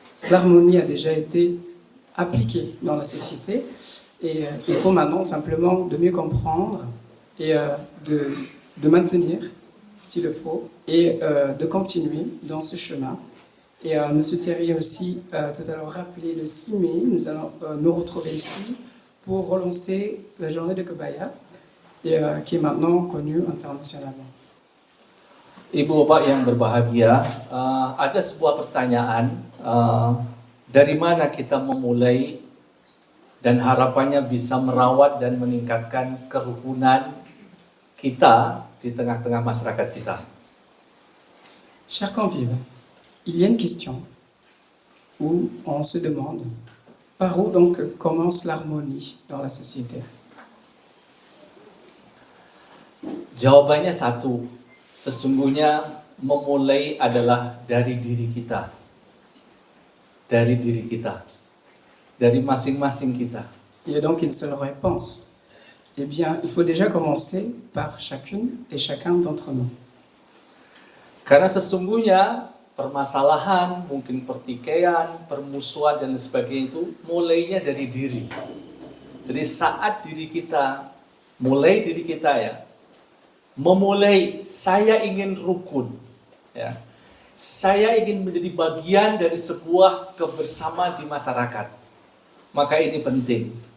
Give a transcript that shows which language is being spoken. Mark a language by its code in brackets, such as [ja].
[fr] l'harmonie a déjà été appliquée dans la société et il faut maintenant simplement de mieux comprendre et de maintenir s'il le faut et de continuer dans ce chemin. Et M. Thierry a aussi tout à l'heure rappelé le 6 mai, nous allons nous retrouver ici pour relancer la journée de Kebaya et, qui est maintenant connue internationalement. [id] Ibu Bapak yang berbahagia, ada sebuah pertanyaan, dari mana kita memulai dan harapannya bisa merawat dan meningkatkan kerukunan kita di tengah-tengah masyarakat kita. [fr] Chers convives, il y a une question où on se demande par où donc commence l'harmonie dans la société. [id] Jawabannya satu, sesungguhnya memulai adalah dari diri kita. Dari diri kita. Dari masing-masing kita. [fr] Il y a donc une seule réponse. Eh bien, il faut déjà commencer par chacune et chacun d'entre nous. [id] Karena sesungguhnya permasalahan, mungkin pertikaian, permusuhan dan sebagainya itu mulainya dari diri. Jadi saat diri kita, mulai diri kita ya, memulai saya ingin rukun, ya, saya ingin menjadi bagian dari sebuah kebersamaan di masyarakat. Maka ini penting.